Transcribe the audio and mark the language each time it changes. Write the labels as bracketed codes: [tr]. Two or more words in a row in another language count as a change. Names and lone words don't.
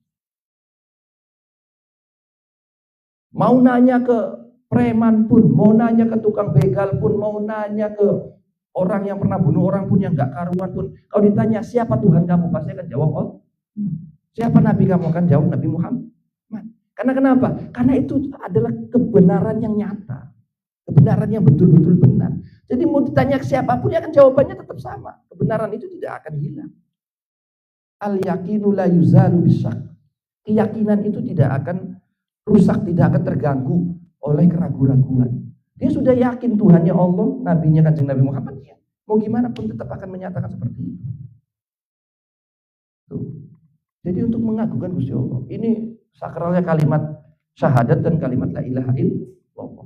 [id] Mau nanya ke preman pun, mau nanya ke tukang begal pun, mau nanya ke orang yang pernah bunuh orang pun, yang gak karuan pun, kalau ditanya siapa Tuhan kamu, pasti akan jawab oh. Siapa Nabi kamu, akan jawab Nabi Muhammad. Karena kenapa? Karena itu adalah kebenaran yang nyata, kebenaran yang betul-betul benar. Jadi mau ditanya ke siapapun, ya kan jawabannya tetap sama. Kebenaran itu tidak akan hilang. [ar] اليقين لا يزال بالشك. [id] Keyakinan itu tidak akan rusak, tidak akan terganggu oleh keraguan-raguan. Dia sudah yakin Tuhannya Allah, nabinya Kanjeng Nabi Muhammad, ya. Mau gimana pun tetap akan menyatakan seperti itu. Tuh. Jadi untuk mengagungkan Gusti Allah, ini sakralnya kalimat syahadat dan kalimat [ar] لا إله إلا الله.